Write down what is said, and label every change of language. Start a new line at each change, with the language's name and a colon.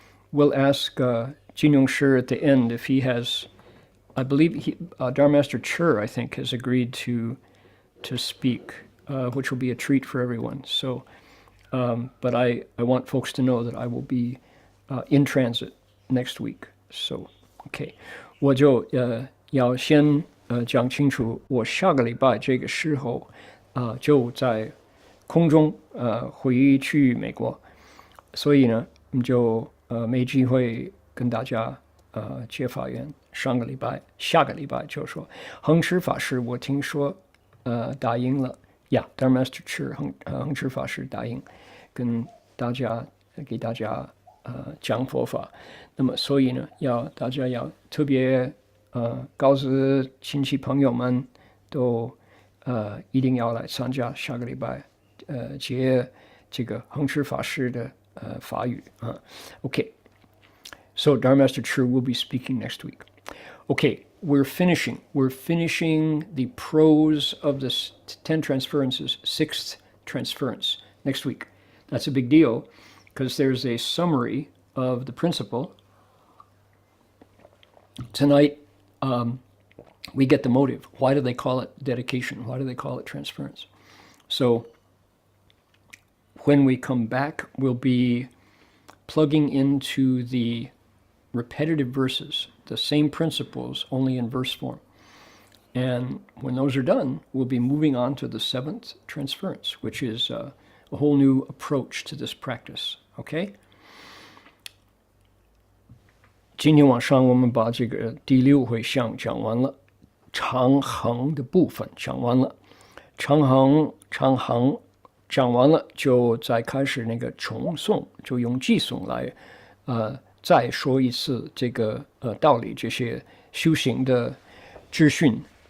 English: We'll ask Heng Sure at the end if he has, I believe Dharma Master Chur, I think, has agreed to speak, which will be a treat for everyone. So, but I want folks to know that I will be in transit next week.
Chinese: So, okay, 我就要先讲清楚，我下个礼拜这个时候就在空中回去美国，所以呢就没机会跟大家接法缘。下个礼拜就说恒实法师，我听说答应了呀，Dharma Master Chur恒实法师答应跟给大家讲佛法，那么所以呢大家要特别告诉亲戚朋友们都一定要来参加下个礼拜接这个恒实法师的法语OK，
English: So Dharma Master Chu will be speaking next week. Okay, we're finishing the prose of this 10 transferences, 6th transference next week. That's a big deal because there's a summary of the principle. Tonight, we get the motive. Why do they call it dedication? Why do they call it transference? So when we come back, we'll be plugging into the repetitive verses, the same principles, only in verse form. And when those are done, we'll be moving on to the 7th transference, which is a whole new approach to this practice. Okay?
Chinese: 今天晚上我们把这个第6回向讲完了，长恒的部分讲完了，长恒讲完了，就再开始那个重诵，就用偈颂来再说一次这个道理，这些修行的资讯。